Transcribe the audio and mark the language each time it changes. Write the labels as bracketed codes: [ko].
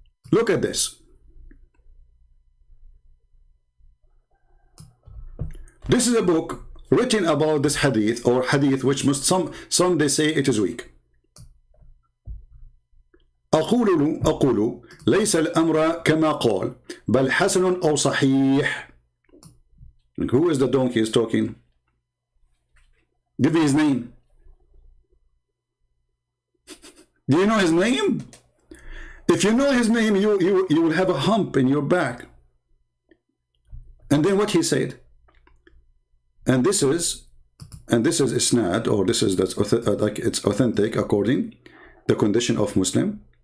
[en] Look at this. This is a book written about this hadith, or hadith which some they say it is weak. [ar] أقول ليس الأمر كما قال بل حسن أو صحيح. [en] And who is the donkey is talking? Give me his name. Do you know his name? If you know his name, you will have a hump in your back. And then what he said, and this is isnad, or this is like it's authentic according the condition of Muslim.